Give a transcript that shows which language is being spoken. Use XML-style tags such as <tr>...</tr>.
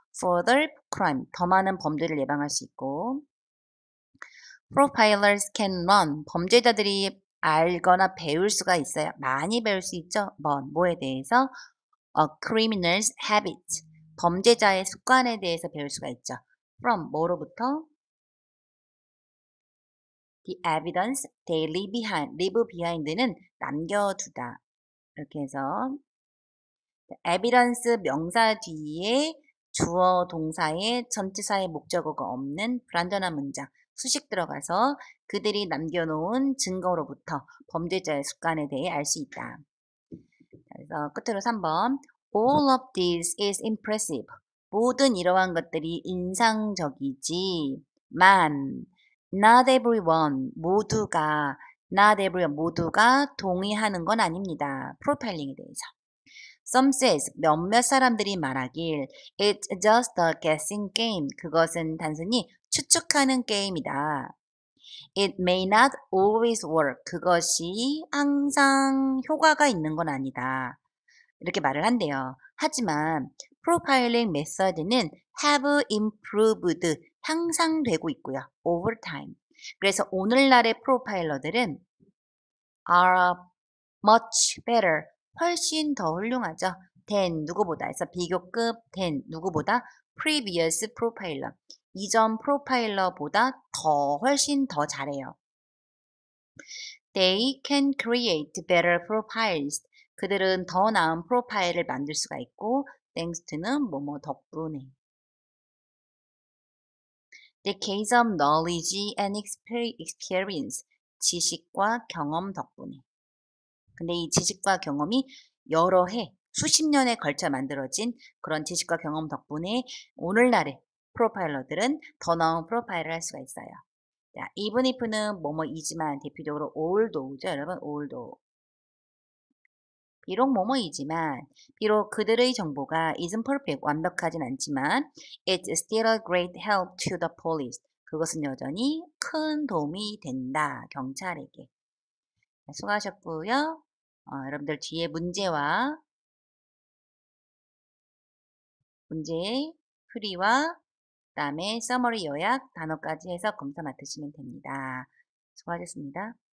<en>Further crime</en> <ko>더 많은 범죄를 예방할 수 있고</ko> <en>Profilers can learn</en> <ko>범죄자들이 알거나 배울 수가 있어요. 많이 배울 수 있죠. 뭐에 대해서</ko> <en>a criminal's habits</en> <ko>범죄자의 습관에 대해서 배울 수가 있죠.</ko> <en>From</en> <ko>뭐로부터</ko> <en>the evidence they leave behind.</en> <ko>leave behind는 남겨두다. 이렇게 해서 evidence 명사 뒤에 주어 동사의 전치사의 목적어가 없는 불완전한 문장 수식 들어가서 그들이 남겨놓은 증거로부터 범죄자의 습관에 대해 알 수 있다. 그래서 끝으로 3번</ko> <en>All of this is impressive.</en> <ko>모든 이러한 것들이 인상적이지만</ko> <en>not everyone not everyone</en> <ko>모두가 동의하는 건 아닙니다. 프로파일링에 대해서.</ko> <en>Some says</en> <ko>몇몇 사람들이 말하길</ko> <en>It's just a guessing game.</en> <ko>그것은 단순히 추측하는 게임이다.</ko> <en>It may not always work.</en> <ko>그것이 항상 효과가 있는 건 아니다. 이렇게 말을 한대요. 하지만 프로파일링 메서드는</ko> <en>have improved</en> <ko>향상되고 있고요.</ko> <en>over time.</en> <ko>그래서 오늘날의 프로파일러들은</ko> <en>are much better</en> <ko>훨씬 더 훌륭하죠. than 누구보다 해서 비교급 than 누구보다</ko> <en>previous profiler</en> <ko>이전 프로파일러보다 훨씬 더 잘해요.</ko> <en>They can create better profiles.</en> <ko>그들은 더 나은 프로파일을 만들 수가 있고 thanks to는 뭐뭐 덕분에.</ko> <en>The case of knowledge and experience.</en> <ko>지식과 경험 덕분에. 근데 이 지식과 경험이 여러 해, 수십 년에 걸쳐 만들어진 그런 지식과 경험 덕분에 오늘날의 프로파일러들은 더 나은 프로파일을 할 수가 있어요. 자, even if는 뭐뭐이지만 대표적으로 although죠, 여러분.</ko> <en>although.</en> <ko>비록 뭐뭐이지만, 비록 그들의 정보가</ko> <en>isn't perfect,</en> <ko>완벽하진 않지만,</ko> <en>it's still a great help to the police.</en> <ko>그것은 여전히 큰 도움이 된다, 경찰에게. 자, 수고하셨고요. 여러분들 뒤에 문제의 풀이와 그다음에 서머리 요약 단어까지 해서 검사 맡으시면 됩니다. 수고하셨습니다.</ko>